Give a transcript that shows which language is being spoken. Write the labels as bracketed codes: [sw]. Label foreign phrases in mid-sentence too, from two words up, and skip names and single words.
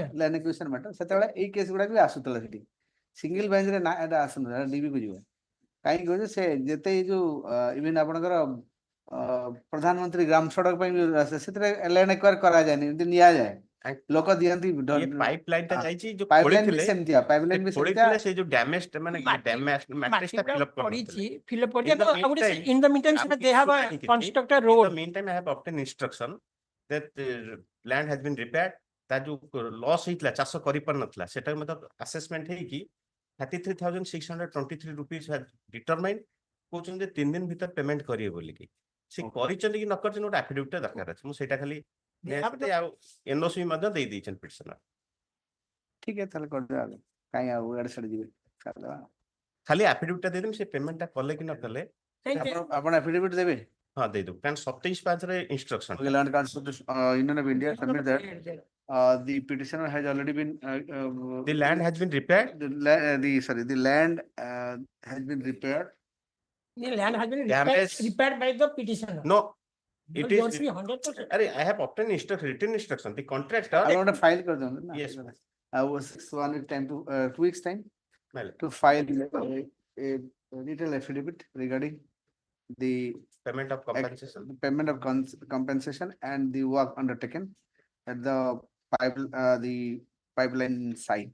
[en] land acquisition matter [or] ସେତେବେଳେ ଏଇ କେସ୍ ଗୁଡା ବି ଆସୁଥିଲା ସେଠି [en] single bench [or] ରେ ନା ଏଟା ଆସୁନଥିଲା ଡିବି କୁ ଯିବ କାହିଁକି କହୁଛ ସେ ଯେତେ ଏଇ ଯୋଉ ଇଭେନ ଆପଣଙ୍କର ପ୍ରଧାନମନ୍ତ୍ରୀ ଗ୍ରାମ ସଡକ ପାଇଁ ବି ଆସେ ସେଥିରେ [en] land acquire [or] କରାଯାଏନି ଏମିତି ନିଆଯାଏ ଲୋକ ଦିଅନ୍ତି ଇଏ ପାଇପଲାଇନ ଟା ଯାଇଛି ଯୋଉ ପାଇପଲାଇନ ବି ଖୋଳିଥିଲେ ସେମିତିଆ ପାଇପଲାଇନ ବି ସେମିତିଆ ଖୋଳିଥିଲେ ସେ ଯୋଉ ଡ୍ୟାମେଜ ମାନେ ମ୍ୟାଟ୍ରିକ୍ସ ଟା [en] fill up [or] ପଡିଛି କରିଥିଲେ ଫିଲଅପ [en] In the [or] ପଡିଛି ଆଉ ଗୋଟେ [en] meantime, in the meantime ସେଟା they have constructed In [or] ରୋଡ [en] the meantime, I have obtained instruction that land has been repaired. [or] ତା ଯୋଉ ଲସ୍ ହେଇଥିଲା ଚାଷ କରିପାରୁନଥିଲା ସେଟା ମଧ୍ୟ ଆସେସମେଣ୍ଟ ହେଇକି 33,623 rupees ଡିଟରମାଇନ୍ କହୁଛନ୍ତି ଯେ 3 ଦିନ ଭିତରେ ପେମେଣ୍ଟ କରିବେ ବୋଲିକି ସେ କରିଛନ୍ତି କି ନ କରିଛନ୍ତି ଗୋଟେ ଆଫିଡେଭିଟ ଟା ଦରକାର ଅଛି ମୁଁ ସେଇଟା ଖାଲି ନେଇଆସିଲି ଆଉ ଏନଓସି ମଧ୍ୟ ଦେଇ ଦେଇଛନ୍ତି ପିଟିସନର ଠିକ ଅଛି ତାହେଲେ କରିଦେବା ଆଉ କାହିଁ ଆଉ ଏଆଡେ ସିଆଡେ ଯିବେ କରିଦେବା ଖାଲି ଆଫିଡେଭିଟ ଟା ଦେଇଦେବି ସେ ପେମେଣ୍ଟ ଟା କଲେ କି ନ କଲେ ଆପଣ ଆଫିଡେଭିଟ ଦେବେ ହଁ ଦେଇଦେବୁ କାରଣ 27/5 ରେ ଇନଷ୍ଟ୍ରକ୍ସନ [en] Okay, Land Constitution, Union of India submit that the petitioner has already been the land has been repaired. the land has been repaired. The land has been Damage. repaired by the petitioner. No, It it must is. be 100%. I have obtained written instruction. The contractor. I want to file [hi] कर दूँगा ना. [en] Yes. I was 1 week time to 2 weeks time Well, to file a detailed affidavit regarding the payment of compensation. payment of compensation and the work undertaken at the pipeline site.